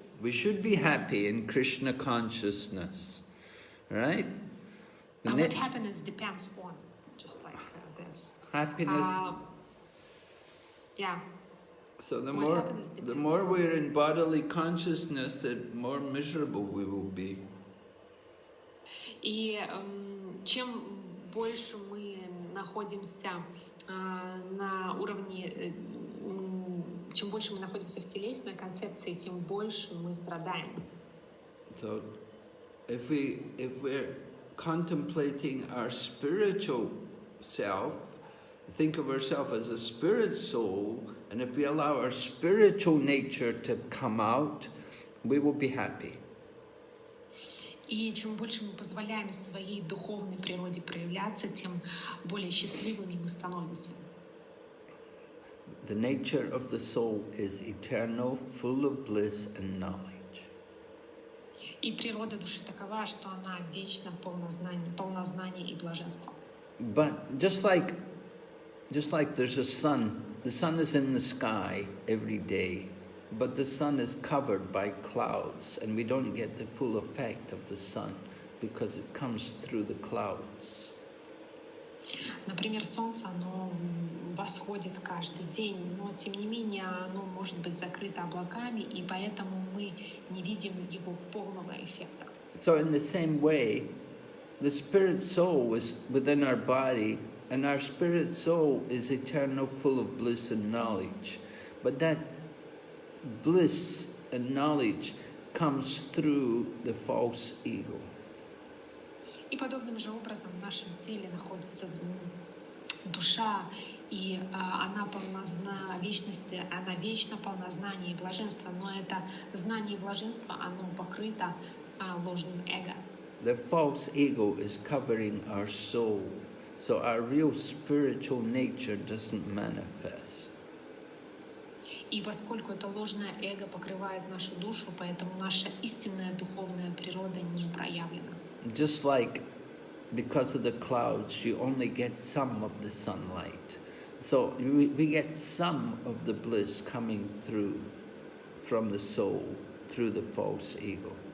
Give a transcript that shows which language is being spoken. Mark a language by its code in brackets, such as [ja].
[en] We should be happy in Krishna consciousness, right? And what happiness depends on, just like this. Happiness. Yeah. So the more we're in bodily consciousness, the more miserable we will be. [ru] И чем больше мы находимся на уровне, чем больше мы находимся в телесной концепции, тем больше мы страдаем. [en] So, if we're contemplating our spiritual self, think of ourselves as a spirit soul, and if we allow our spiritual nature to come out, we will be happy. [ru] И чем больше мы позволяем своей духовной природе проявляться, тем более счастливыми мы становимся. [en] The nature of the soul is eternal, full of bliss and knowledge. [ru] И природа души такова, что она вечна, полна знания и блаженства. [en] But just like there's a sun, the sun is in the sky every day, but the sun is covered by clouds, and we don't get the full effect of the sun because it comes through the clouds. [ru] Например, солнце, оно восходит каждый день, но тем не менее оно может быть закрыто облаками, и поэтому мы не видим его полного эффекта. [en] So in the same way, the spirit soul is within our body, and our spirit soul is eternal, full of bliss and knowledge. But that bliss and knowledge comes through the false ego. [ru] И подобным же образом в нашем теле находится душа, и она полна вечности, она вечно полна знания и блаженства, но это знание и блаженство, оно покрыто ложным эго. [en] The false ego is covering our soul, so our real spiritual nature doesn't manifest. [ru] И поскольку это ложное эго покрывает нашу душу, поэтому наша истинная духовная природа не проявлена. [en] Just like because of the clouds, you only get some of the sunlight. So we get some of the bliss coming through from the soul, through the false ego.